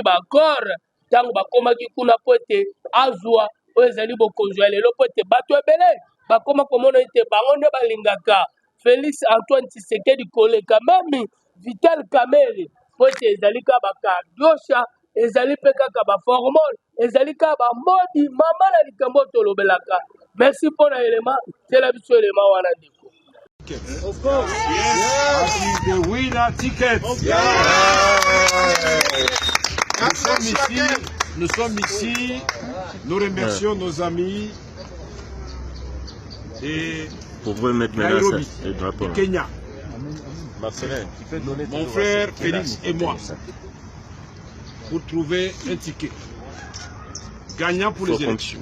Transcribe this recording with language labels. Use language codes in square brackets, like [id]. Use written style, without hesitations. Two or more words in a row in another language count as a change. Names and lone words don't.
[ln] bakor tango bakomaki kuna pote azwa oyo ezali bokonzi ya lelo pote bato ebele bakoma komona ete bango nde balingaka Félix Antoine Tshisekedi koleka mami Vital Kamerhe pote ezali ka bakardosha ezali pe kaka baformole ezali ka bamodi mama na likambo tolobelaka [fr] merci pour l'élément c'est la [ln] biso élément wana ndeko [en] of course yes the winner ticket [fr] nous sommes ici nous remercions nos amis et Nairobi et Kenya mon frère Félix et moi pour trouver un ticket gagnant pour les élections.